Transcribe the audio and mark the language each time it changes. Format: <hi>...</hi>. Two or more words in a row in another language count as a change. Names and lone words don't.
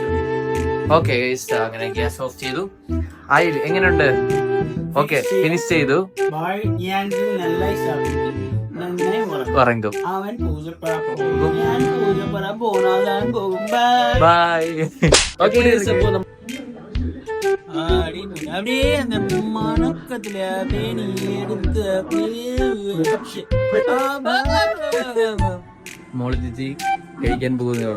<en>okay guys,</en> <ml>അങ്ങനെ ഗ്യാസ് ഓഫ് ചെയ്തു. ആയി എങ്ങനെയുണ്ട്? ഓക്കെ, ഫിനിഷ് ചെയ്തു. ഉറങ്ങും. ബൈ.</ml> <en>okay guys,</en> <ml>അപ്പൊ</ml> <ta>அப்படியே அந்த மணக்கத்துல தேனி எடுத்து</ta> <ml>മോള് ചേച്ചി കഴിക്കാൻ പോകുന്നേ ഉള്ളൂ.</ml>